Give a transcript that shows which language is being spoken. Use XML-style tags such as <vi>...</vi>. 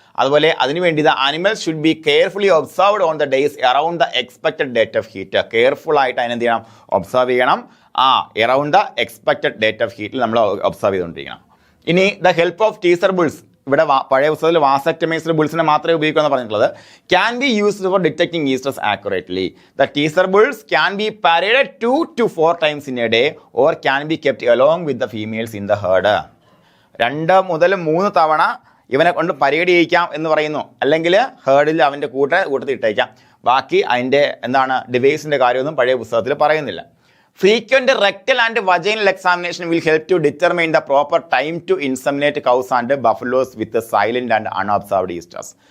<en>അതുപോലെ അതിനുവേണ്ടി the animals should be carefully observed on the days around the expected date of heat.</en> <ml>Careful ആയിട്ട് അതിനെന്ത് ചെയ്യണം? Observe ചെയ്യണം.</ml> <en>around the expected date of</en> <ml>ഹീറ്റിൽ നമ്മൾ observe ചെയ്തുകൊണ്ടിരിക്കണം. ഇനി</ml> <en>the help of teaser bulls,</en> <ml>ഇവിടെ പഴയ പുസ്തകത്തിൽ വാസക്ടമൈസ്ഡ് ബുൾസിനെ മാത്രമേ ഉപയോഗിക്കുമെന്ന് പറഞ്ഞിട്ടുള്ളത്.</ml> <en>Can be used for detecting estrus accurately. The teaser bulls can be paraded 2 to 4 times in a day or can be kept along with the females in the herd.</en> <ml>2 മുതൽ 3 തവണ ഇവനെ കൊണ്ട് പരേഡ് ചെയ്യിക്കാം എന്ന് പറയുന്നു. അല്ലെങ്കിൽ ഹേർഡിൽ അവൻ്റെ കൂട്ടത്തിൽ ഇട്ടേക്കാം. ബാക്കി അതിൻ്റെ ഡിവൈസിൻ്റെ കാര്യമൊന്നും പഴയ പുസ്തകത്തിൽ പറയുന്നില്ല.</ml> <en>Frequent rectal and vaginal examination will help to determine the proper time to inseminate cows and buffaloes with silent and unobserved estrus.</en>